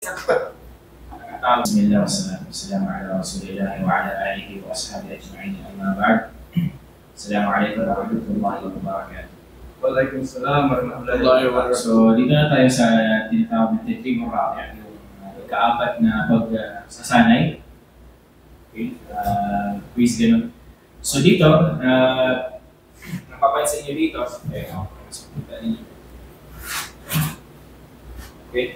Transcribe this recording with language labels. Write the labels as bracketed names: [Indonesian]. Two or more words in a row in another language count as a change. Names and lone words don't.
[Arabic] بسم الله والصلاة والسلام على رسول الله وعلى آله وأصحابه أجمعين أما بعد. السلام عليكم ورحمة الله وبركاته. وعليكم السلام ورحمة الله وبركاته. [Filipino] So, dito na tayo sa tinatawag na [English] technique moral, [Filipino] yung ikaapat na pagsasanay. Okay, quiz ganun. So dito, napapansin nyo dito, okay.